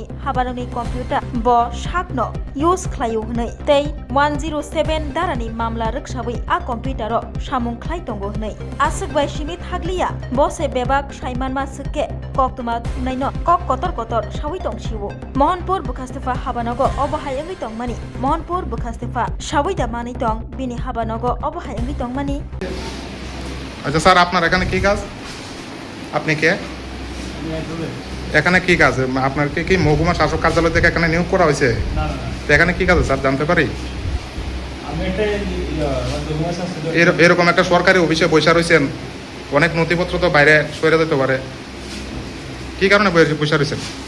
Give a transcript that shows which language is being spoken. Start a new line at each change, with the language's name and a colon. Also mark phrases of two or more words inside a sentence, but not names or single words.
Kok Borok: हाबानकनि कम्पिउटार ब साकनो यूज खलायो हनै तै 107 दारानि मामला रक्षाबै आ कम्पिउटारो सामुं खलाय तंगो हनै आसक बायसिनि थागलिया बसे बेबाक साइमान मा सके कक्तमा थुमनायनो कक कतर सावै तंसिवो महनपुर बखास्तेफा हाबानगो अबहायङै तंमानि महनपुर बखास्तेफा सावै दामानि तंग बिनि हाबानगो अबहायङै तंमानि।
Bangla: আচ্ছা স্যার, আপনার এখানে কি কাজ? আপনি কে? এখানে কি কাজ? আপনার কি মহকুমা শাসক কার্যালয় থেকে এখানে নিয়োগ করা হয়েছে? তো এখানে কি কাজ স্যার জানতে পারি? এরকম একটা সরকারি অফিসে বসে রয়েছেন, অনেক নথিপত্র তো বাইরে সরে যেতে পারে, কি কারণে বসে রয়েছেন?